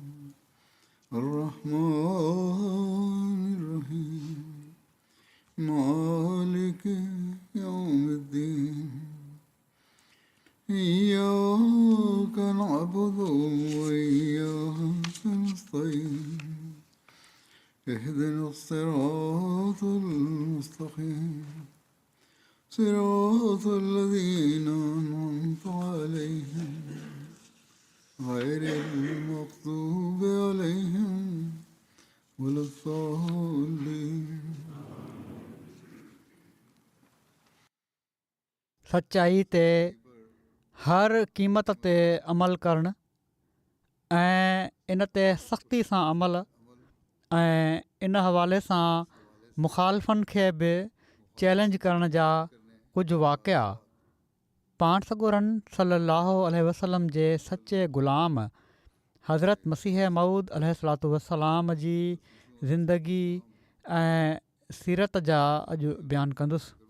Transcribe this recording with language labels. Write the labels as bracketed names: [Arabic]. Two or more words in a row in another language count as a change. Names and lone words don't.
[Arabic] الرحمن الرحيم مالك يوم الدين إياك نعبد وإياك نستعين اهدنا الصراط المستقيم صراط الذين أنعمت عليهم غير المغضوب عليهم ولا الضالين. [Sindhi] सचाई ते हर क़ीमत ते अमल करणु ऐं इन ते सख़्ती सां अमल ऐं इन हवाले सां मुख़ालिफ़नि खे बि चैलेंज करण जा कुझु वाक़िया पाण सॻोरन [Arabic] صلى الله عليه وسلم [Sindhi] जे सचे ग़ुलाम हज़रत मसीह मऊद [Arabic] عليه الصلاة والسلام [Sindhi] जी ज़िंदगी ऐं सीरत जा अॼु बयानु कंदुसि।